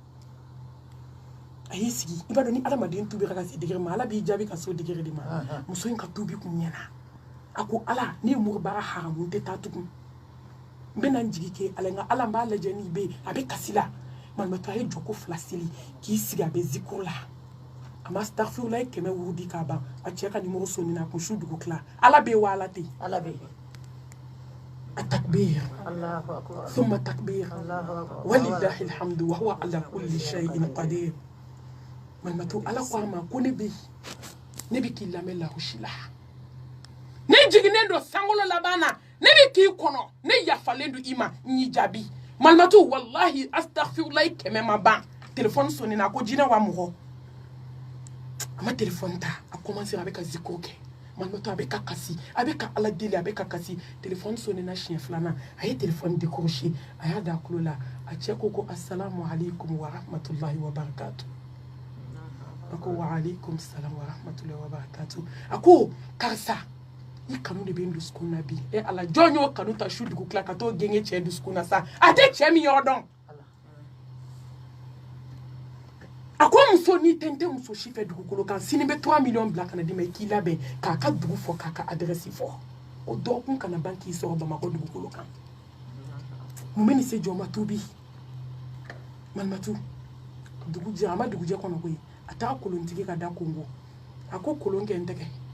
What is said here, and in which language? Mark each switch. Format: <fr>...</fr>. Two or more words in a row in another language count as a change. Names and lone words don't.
<bm>a y'i sigi i b'a dɔn ni adamaden tubira ka se degere ma ala b'i jaabi ka se o degere de ma muso in ka tubi kun ɲɛna a ko ala ne ye murubara haramu tɛ taa tugun n bɛna n jigi kɛ ala nka ala n b'a lajɛ n'i bɛ yen a bɛ kasi la malimatu a ye jɔko 2 seli k'i sigi a bɛ zikuru la a ma astaghfirullah ye 100 wurudi k'a ban a cɛ ka numéro sonni na kun su dugu tila ala bɛ yen wa ala tɛ yen ala bɛ yen</bm> <ar>التكبير الله أكبر ثم التكبير الله أكبر ولله الحمد وهو على كل شيء قدير</ar> <bm>malimatu ala ko a ma ko ne bɛ k'i lamɛn larusi la ne jiginnen don sankolo laban na ne bɛ k'i kɔnɔ ne yafalen don i ma n y'i jaabi malimatu</bm> <ar>والله أستغفر الله</ar> <bm>100 ma ban téléphone sonni na a ko jinɛ wa mɔgɔ a ma téléphone ta a commencé a bɛ ka zikro kɛ malimatu a bɛ ka kasi a bɛ ka ala deli a bɛ ka kasi téléphone sonni na siɲɛ 2nan a ye</bm> <fr>téléphone décroché</fr> <bm>a y'a da kulo la a cɛ ko</bm> <ar>السلام عليكم ورحمة الله وبركاته</ar> <bm>a ko</bm> <ar>وعليكم السلام ورحمة الله وبركاته</ar> <bm>a ko karisa i kanu de bɛ n dusukun na bi ala jɔn y'o kanu ta su dugu tila ka t'o genge cɛ dusukun na sa a tɛ cɛ min yɔrɔ dɔn a ko muso n'i tɛ n tɛ muso si fɛ dugukolo kan sini bɛ 3 millions bila kana d'i ma i k'i labɛn k'a ka dugu fɔ k'a ka adresse fɔ o dɔgɔkun kana ban k'i sɔrɔ bamakɔ dugukolo kan mun bɛ nin se jɔn ma tubi malimatu dugu jɛ a ma dugujɛ kɔnɔ koyi a taga kolontigi ka da kongo a ko kolon kɛ n tɛgɛ</bm>